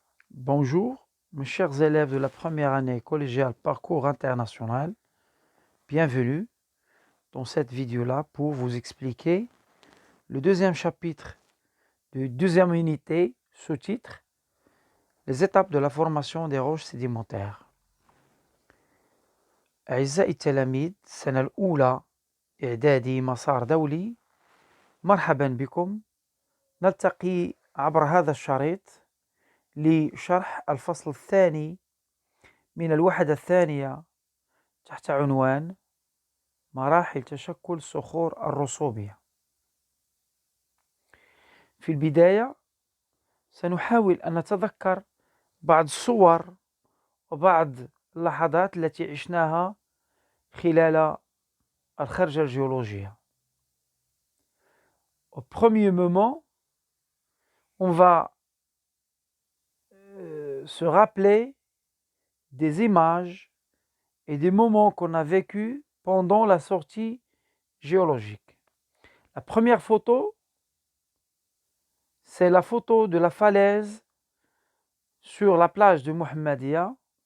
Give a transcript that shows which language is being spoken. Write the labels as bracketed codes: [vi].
[fr] Bonjour, mes chers élèves de la première année collégiale Parcours International. Bienvenue dans cette vidéo-là pour vous expliquer le deuxième chapitre de deuxième unité, sous-titre Les étapes de la formation des roches sédimentaires. [ar] أعزائي التلاميذ السنة الأولى إعدادي مسار دولي، مرحبا بكم. نلتقي عبر هذا الشريط لشرح الفصل الثاني من الوحدة الثانية تحت عنوان مراحل تشكل صخور الرسوبية. في البداية سنحاول أن نتذكر بعض الصور وبعض اللحظات التي عشناها خلال الخرجة الجيولوجية. [fr] Au premier moment, on va se rappeler des images et des moments qu'on a vécus pendant la sortie géologique. La première photo, c'est la photo de la falaise sur la plage de Mohammedia.